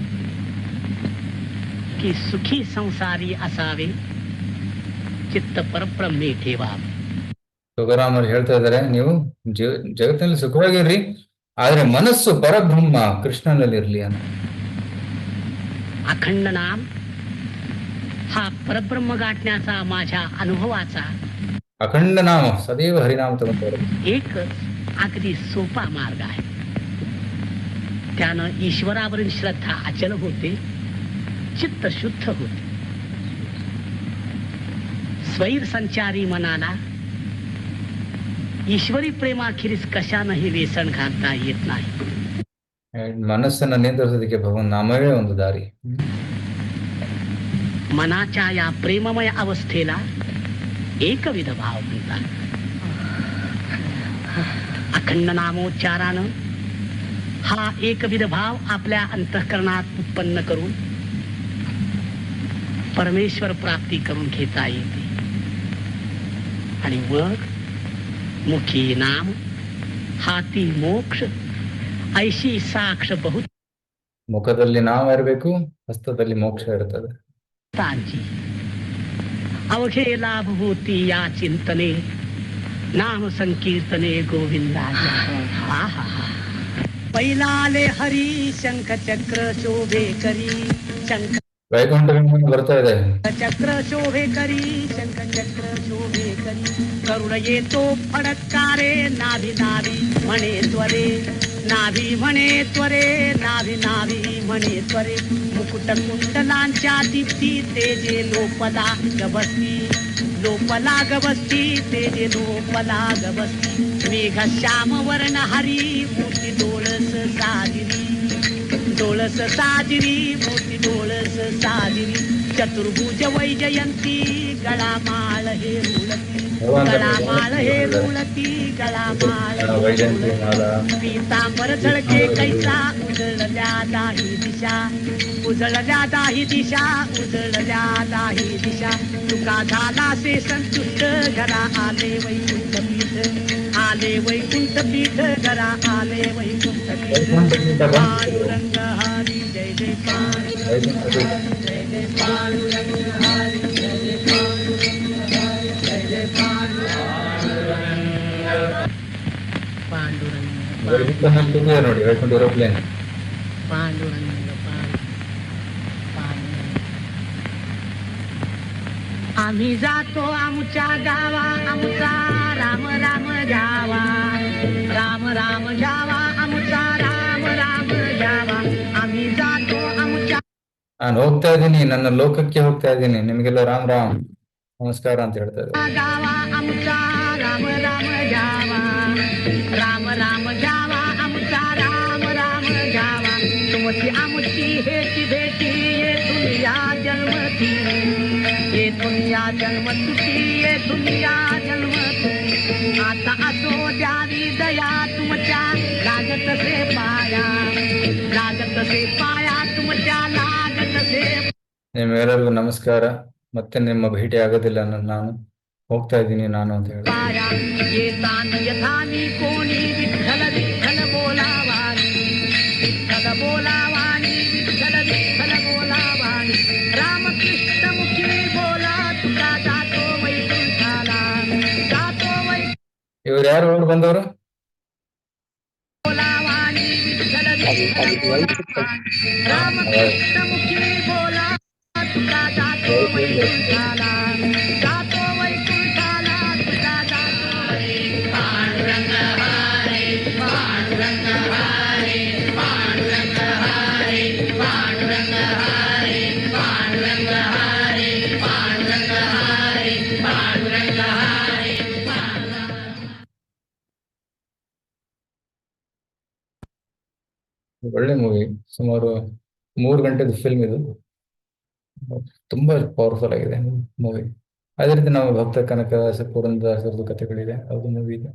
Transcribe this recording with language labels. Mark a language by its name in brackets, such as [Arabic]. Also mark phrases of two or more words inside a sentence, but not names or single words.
[Marathi] की सुखी संसारी असावे, चित्त परब्रह्मे ठेवावे. [Kannada] ತುಕಾರಾಮರು ಹೇಳ್ತಾ ಇದ್ದಾರೆ, ನೀವು ಜಗತ್ತಿನಲ್ಲಿ ಸುಖವಾಗಿರ್ರಿ, ಆದ್ರೆ ಮನಸ್ಸು ಪರಬ್ರಹ್ಮ ಕೃಷ್ಣನಲ್ಲಿ ಇರ್ಲಿ ಅಂತ. [Marathi] अखंड नाम हा परब्रह्म गाठण्याचा माझ्या अनुभवाचा [Kannada] ಅಖಂಡ ನಾಮ, ಸದೈವ ಹರಿನಾಮ ತಗೊಂಡು [Marathi] एकच अगदी सोपा मार्ग आहे. त्यानं ईश्वरावरील श्रद्धा अचल होते, चित्त शुद्ध होते. स्वैर संचारी मनाला ईश्वरी प्रेमाखेरीज कशानंही वेसण घालता येत नाही. [Kannada] ಮನಸ್ಸನ್ನ ನಿಯಂತ್ರಿಸೋದಕ್ಕೆ ಭಗವಂತ ನಾಮವೇ ಒಂದು ದಾರಿ. [Marathi] मनाच्या या प्रेममय अवस्थेला एकविध भाव म्हणतात. अखंड नामोच्चारानं हा एकविध भाव आपल्या अंतःकरणात उत्पन्न करून परमेश्वर प्राप्ती करून घेता येते. आणि मग मुखी नाम, हाती मोक्ष, ऐशी साक्ष बहुत [Kannada] ಮುಖದಲ್ಲಿ ನಾಮ ಇರಬೇಕು, ಹಸ್ತದಲ್ಲಿ ಮೋಕ್ಷ ಇರ್ತದೆ. [Marathi] तांची अवघे लाभ होती या चिंतने, नाम संकीर्तने गोविंदाच्या. हा हा हा. पैलाले हरी शंख चक्र शोभे करी, शंख [Kannada] ವೈಕುಂಠ ವಿಮಾನ ಬರ್ತಾ ಇದೆ. [Marathi] चक्र शोभे करी, शंख चक्र शोभे करी. करुण येतो फडकारे, नाभी नाभी म्हणे त्वरे, नाभी म्हणे त्वरे, नाभी नाभी म्हणे त्वरे. मुकुट कुंडलांच्या दीप्ती तेजे लोपला गबसती, लोपला गबसती तेजे लोपला गबसती. मेघ श्याम वर्ण हरी, मोती डोळस साजिरी, डोळस साजिरी, मोती डोळस साजिरी. चतुर्भुज वैजयंती, गळामाळ हे रुळती, गळामाळ हे रुळती, गळामाळ [Kannada] ವೈಜಯಂತಿ ಮಾಲಾ. [Marathi] पीतांबर झळके कैसा, उजळल्या दाही दिशा, उजळल्या दाही दिशा, उजळल्या दाही दिशा. तुका झाला से संतुष्ट, घरा आले वैकुंठ पीठ, आले वैकुंठ पीठ, घरा आले वैकुंठ पीठ. पांडुरंग हरी जय जय पांडुरंग, जय जय पांडुरंग हरी, जय जय पांडुरंग हरी, जय जय पांडुरंग. [Kannada] ವೈಕುಂಠ ನೋಡಿ, ವೈಕುಂಠ ಏರೋಪ್ಲೇನ್. [Marathi] पांडुरंग आम्ही जातो आमच्या गावा, आमचा राम राम जावा, राम राम जावा, आमचा राम राम जावा. आम्ही जातो आमच्या [Kannada] ನಾನು ಹೋಗ್ತಾ ಇದ್ದೀನಿ, ನನ್ನ ಲೋಕಕ್ಕೆ ಹೋಗ್ತಾ ಇದ್ದೀನಿ, ನಿಮಗೆಲ್ಲ ರಾಮ್ ರಾಮ್ ನಮಸ್ಕಾರ ಅಂತ ಹೇಳ್ತಾ ಇದ್ದಾರೆ. [Marathi] गावा, आमचा राम राम जावा, राम राम जावा, आमचा राम राम जावा. तुमची आमची हेची भेटी, येथून या जन्मती, येथून या जन्मतुटी, येथून या जन्मतुटी. आता असो द्यावी दया तुमच्या, लागत से पाया, लागत से पाया तुमच्या, लागत से [Kannada] ನಿಮ್ಮೆಲ್ಲರಿಗೂ ನಮಸ್ಕಾರ. ಮತ್ತೆ ನಿಮ್ಮ ಭೇಟಿ ಆಗೋದಿಲ್ಲ, ನಾನು ಹೋಗ್ತಾ ಇದ್ದೀನಿ ನಾನು ಅಂತ ಹೇಳಿ. [Marathi] पाया. येतान यथानी कोणी विठ्ठल विठ्ठल बोलावानी, विठ्ठल बोलावानी, विठ्ठल विठ्ठल बोलावानी. रामकृष्ण मुखी बोला, तुका जातो वैकुंठाला, जातो [Kannada] ಇವ್ರು ಯಾರು ಓಡ್ ಬಂದವರು? [Marathi] बोलावानी, विठ्ठल विठ्ठल [Kannada] ವೈಟ್ [Marathi] रामकृष्ण मुखी बोला तुका जातो वैकुंठाला जातो वैकुंठाला तुका जातो पांडुरंग हरे पांडुरंग हरे पांडुरंग हरे पांडुरंग हरे पांडुरंग हरे पांडुरंग हरे पांडुरंग हरे [Kannada] ಒಳ್ಳೆ ಮೂವಿ. ಸುಮಾರು 3 ಗಂಟೆದು ಫಿಲ್ಮ್ ಇದು. ತುಂಬಾ ಪವರ್ಫುಲ್ ಆಗಿದೆ ಮೂವಿ. ಅದೇ ರೀತಿ ನಾವು ಭಕ್ತ ಕನಕದಾಸ ಪುರಂದರದಾಸರದ್ದು ಕಥೆಗಳಿದೆ, ಅದು ಮೂವಿ ಇದೆ.